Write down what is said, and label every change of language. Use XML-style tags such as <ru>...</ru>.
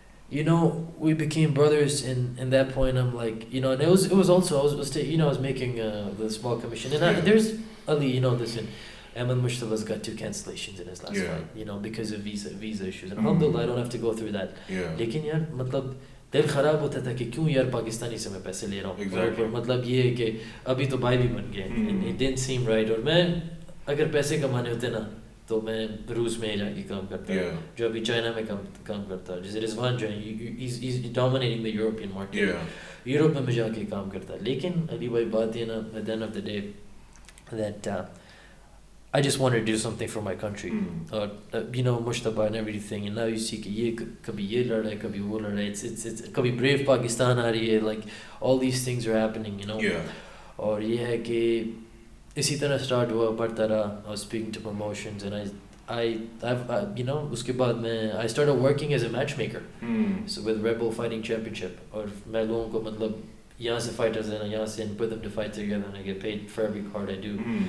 <en>You know, we became brothers, and at that point I'm like, you know, and it was also I was making the small commission, and there's Ali, you know, listen, Ahmed Mushtaba's got 2 cancellations in his last fight, you know, because of visa issues, and alhamdulillah I don't have to go through that.</en> <hi>लेकिन यार मतलब दिल खराब होता था कि क्यों यार पाकिस्तानी से मैं पैसे ले रहा हूँ और मतलब ये है कि अभी तो भाई भी बन गए</hi> <en>it didn't seem right</en> <hi>और मैं अगर पैसे कमाने होते ना तो मैं रूस में जाके काम करता जो अभी चाइना में काम करता जैसे रिजवान जो है</hi> <en>he's dominating the European market</en> <hi>Europe में जाके काम करता लेकिन अली भाई बात ये ना</hi> <en>at the end of the day that I just wanted to do something for my country. You know, Mushtaba and everything. And now you see</en> <hi>कि ये कभी ये लड़ रहा है, कभी वो लड़ रहा है. It's कभी brave Pakistan आ रही है.</hi> <en>Like all these things are happening, you know.</en> <hi>और ये है कि इसी तरह start हुआ बढ़ता रहा.</hi> <en>I was speaking to promotions and I've you know</en> <hi>उसके बाद मैं</hi> <en>I started working as a matchmaker. So with Rebel Fighting Championship.</en> <hi>और मैं लोगों को मतलब यहाँ से</hi> <en>fighters and यहाँ से and put them to fight together and I get paid for every card I do.</en>